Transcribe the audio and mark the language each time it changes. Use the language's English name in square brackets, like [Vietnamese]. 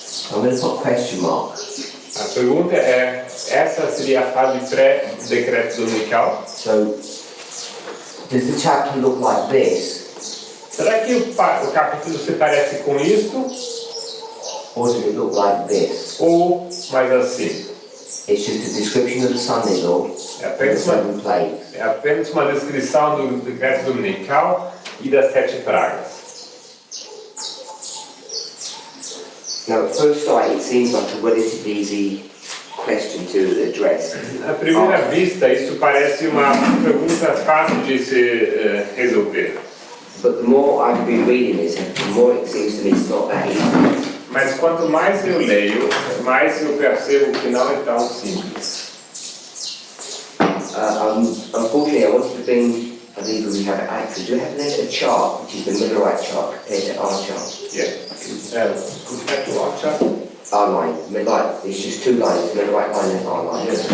[English] I'm going to put question mark. [Portuguese] A pergunta é, essa seria a fase pré-decreto dominical? [English] So, does the chapter look like this? [Portuguese] Será que o capítulo se parece com isto? [English] Or does it look like this? [Portuguese] Ou mais assim? [English] It's just a description of the Sunday law [Portuguese] É [English] and the [Portuguese] apenas [English] 7 plagues. [Portuguese] É apenas uma descrição do decreto dominical e das 7 pragas. [English] Now, at first sight, it seems like a relatively easy question to address. [Portuguese] À primeira vista, isso parece uma pergunta fácil de se resolver. [English] But the more I've been reading this, the more it seems to me it's not that easy. [Portuguese] Mas quanto mais eu leio, mais eu percebo que não é tão simples. [English] Unfortunately, I wanted to bring, I believe we have access. Do we have a chart, which is the Millerite chart, compared to our chart? Yeah. Compared to our chart? Our line, Millerite, it's just 2 lines, Millerite line and our line.